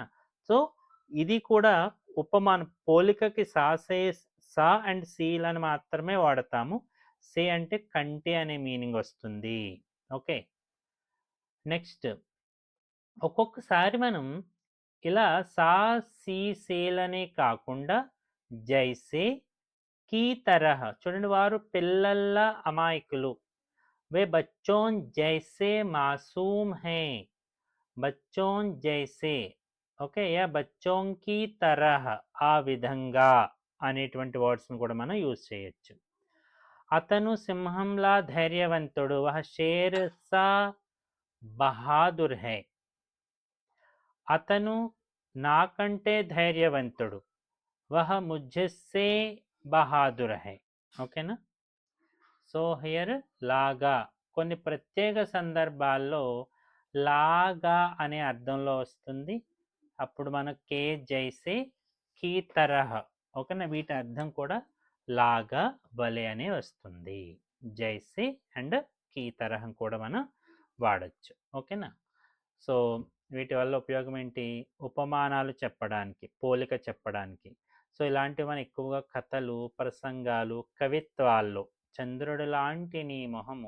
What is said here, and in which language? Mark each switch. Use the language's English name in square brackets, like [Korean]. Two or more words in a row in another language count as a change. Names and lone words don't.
[Telugu] సో ఇది కూడా ఉపమానం, పోలికకి సా, సే, సా అండ్ సీలను మాత్రమే వాడతాము. సే అంటే కంటే అనే మీనింగ్ వస్తుంది. ఓకే. నెక్స్ట్ ఒక్కొక్కసారి మనం ఇలా సా, సి, సేలనే కాకుండా జైసే, [Hindi] की तरह. [Telugu] చూడండి, వారు పిల్లల్లా అమాయకులు. [Hindi] वे बच्चों जैसे मासूम है. बच्चों जैसे. ओके. या बच्चों की तरह, [Telugu] ఆ విధంగా అనేటువంటి వర్డ్స్‌ని కూడా మనం యూజ్ చేయొచ్చు. అతను సింహంలా ధైర్యవంతుడు. [Hindi] वह शेर सा बहादुर है. [Telugu] అతను నాకంటే ధైర్యవంతుడు. [Hindi] वह मुझसे बहादुर है. ఓకేనా? [English] so here [Telugu] లాగా. కొన్ని ప్రత్యేక సందర్భాల్లో లాగా అనే అర్థంలో వస్తుంది. అప్పుడు మనం [Hindi] के जैसे की तरह. [Telugu] ఓకేనా, వీటి అర్థం కూడా లాగా వలె అనే వస్తుంది. జైసే అండ్ [Hindi] की तरह [Telugu] కూడా మనం వాడచ్చు. ఓకేనా. సో వీటి వల్ల ఉపయోగం ఏంటి? ఉపమానాలు చెప్పడానికి, పోలిక చెప్పడానికి. సో ఇలాంటివి మనం ఎక్కువగా కథలు, ప్రసంగాలు, కవిత్వాల్లో చంద్రుడు లాంటి నీ మొహము.